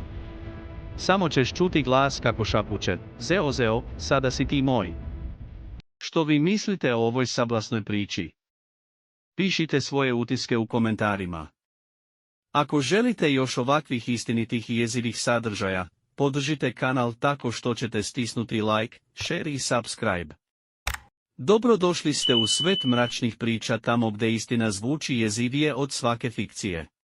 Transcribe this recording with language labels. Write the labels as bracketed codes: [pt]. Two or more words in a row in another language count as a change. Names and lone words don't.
[sr] Samo ćeš čuti glas kako šapuće, zeo zeo, sada si ti moj. Što vi mislite o ovoj sablasnoj priči? Pišite svoje utiske u komentarima. Ako želite još ovakvih istinitih i jezivih sadržaja, podržite kanal tako što ćete stisnuti [en] like, share [sr] i subscribe. Dobrodošli ste u svet mračnih priča tamo gdje istina zvuči jezivije od svake fikcije.